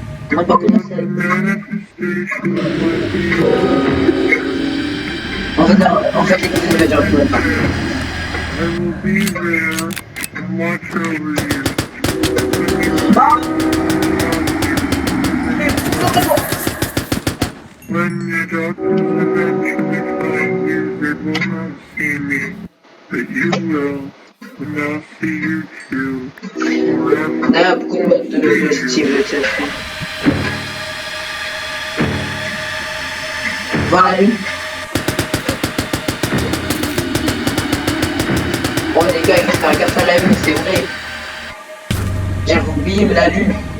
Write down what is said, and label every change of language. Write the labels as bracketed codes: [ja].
[fr] On n'a pas commencé. En fait, l'épisode va durer plus longtemps. [en] I will be there and watch over you. When your doctors eventually find you, they will not see me, but you will, and I'll see you too. [fr] D'ailleurs, beaucoup de Steve tiens. Voir la lune. Bon les gars, il faut faire gaffe à la lune, c'est vrai. J'avais oublié la lune.